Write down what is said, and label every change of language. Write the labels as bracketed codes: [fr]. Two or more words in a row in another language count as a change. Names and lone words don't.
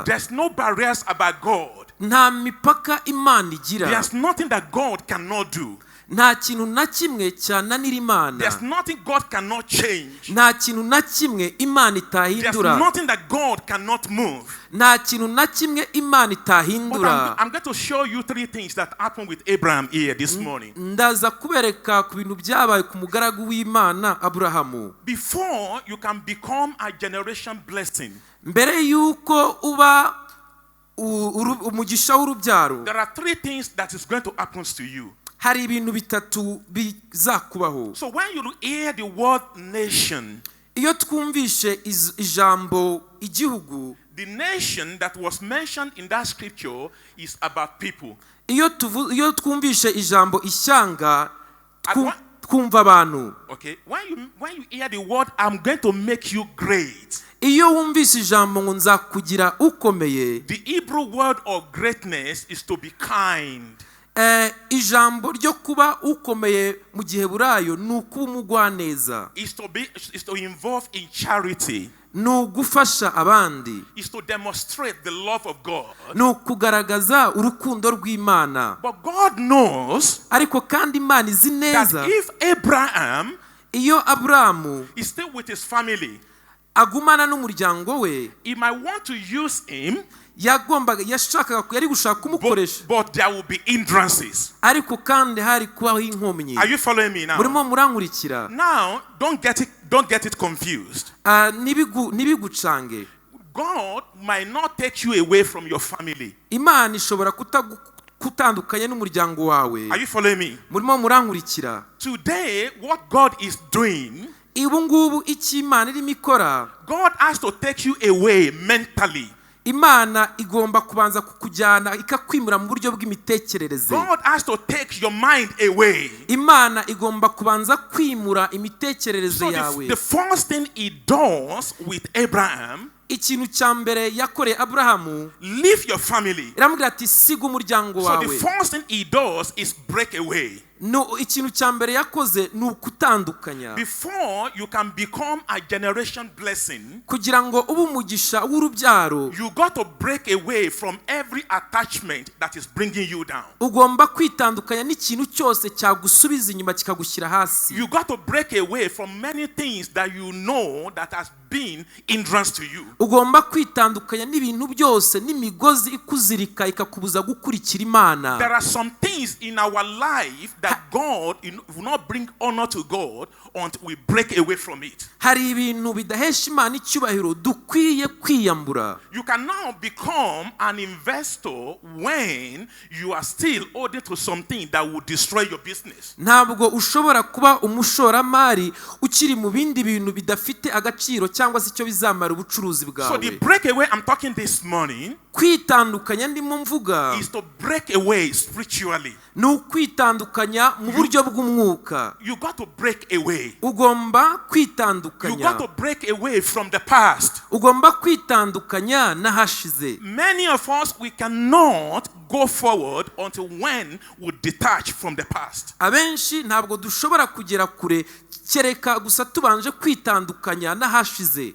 [en] There's no barriers about God. [rw] Nta mipaka Imana igira. [en] There's nothing that God cannot do. [rw] Nta kintu na kimwe cyananira Imana. [en] There's nothing God cannot change. [rw] Nta kintu na kimwe Imana [en] There's [rw] itahindura. [en] nothing that God cannot move. [rw] Nta kintu na kimwe Imana [en] But [rw] itahindura. [en] I'm going to show you three things that happened with Abraham here this morning. [rw] Ndaza kubereka ku bintu byabaye ku mugaragu w'Imana Aburahamu. [en] Before you can become a generation blessing, [rw] Mbere yuko uba umugisha w'urubyaro, [en] there are three things that is going to happen to you. [rw] hari ibintu bitatu bizakubaho. [en] So when you hear the word nation, [rw] Iyo twumvishe ijambo igihugu, [en] the nation that was mentioned in that scripture is about people. [rw] iyo twumvishe ijambo ishyanga, twumva abantu. [en] Okay, when you hear the word, I'm going to make you great. [rw] Iyo wumvise ijambo ngo nzakugira ukomeye, [en] The Hebrew word of greatness is to be kind. [rw] ijambo ryo kuba ukomeye mu Giheburayo ni ukuba umugwaneza, [en] Is to involve in charity. [rw] ni ugufasha abandi, [en] Is to demonstrate the love of God. [rw] ni ukugaragaza urukundo rw'Imana. [en] But God knows [rw] Ariko kandi Imana izi [en] that [rw] neza [en] if Abraham [rw] iyo Aburahamu [en] is still with his family, [rw] agumana n'umuryango we, [en] he might want to use him, [rw] yari gushaka kumukoresha, [en] but there will be hindrances. [rw] ariko kandi hari kubaho inkomyi. [en] Are you following me now? [rw] Murimo murankurikira? [en] Now, don't get it confused. [rw] Ntibigucange. [en] God might not take you away from your family. [rw] Imana ishobora kutandukanya n'umuryango wawe. [en] Are you following me? [rw] Murimo murankurikira? [en] Today, what God is doing, [rw] Ubu ngubu icyo Imana irimo ikora, [en] God has to take you away mentally. [rw] Imana igomba kubanza kukujyana ikakwimura mu buryo bw'imitekerereze. [en] God has to take your mind away. [rw] Imana igomba kubanza kwimura imitekerereze [en] So [rw] yawe. [en] the first thing he does with Abraham, [rw] Ikintu cya mbere yakoreye Aburahamu, [en] leave your family. [rw] iramubwira ati siga umuryango [en] So the [rw] wawe. [en] first thing he does is break away. [rw] No, ikintu cya mbere yakoze ni ukutandukanya. [en] Before you can become a generation blessing, [rw] Kugira ngo ube umugisha w'urubyaro, [en] you got to break away from every attachment that is bringing you down. [rw] ugomba kwitandukanya n'ikintu cyose cyagusubiza inyuma kikagushyira hasi. [en] You got to break away from many things that you know that has been hindrance to you. [rw] Ugomba kwitandukanya n'ibintu byose n'imigozi ikuzirika ikakubuza gukurikira Imana. [en] There are some things in our life that God will not bring honor to God until we break away from it. [rw] Hari ibintu bidahesha Imana icyubahiro dukwiye kwiyambura. [en] You can now become an investor when you are still holding to something that will destroy your business. [rw] Ntabwo ushobora kuba umushoramari ukiri mu bindi bintu bidafite agaciro cyangwa se icyo bizamara ubucuruzi [en] So [rw] bwawe. [en] the breakaway I'm talking this morning [rw] Kwitandukanya ndimo mvuga [en] is to break away spiritually. [rw] ni ukwitandukanya mu buryo bw'umwuka. [en] You got to break away. [rw] Ugomba [en] You got [rw] kwitandukanya. [en] to break away from the past. [rw] Ugomba kwitandukanya n'ahashize. [en] Many of us, we cannot go forward until when we detach from the past. [rw] Abenshi ntabwo dushobora kugera kure kereka gusa tubanje kwitandukanya n'ahashize.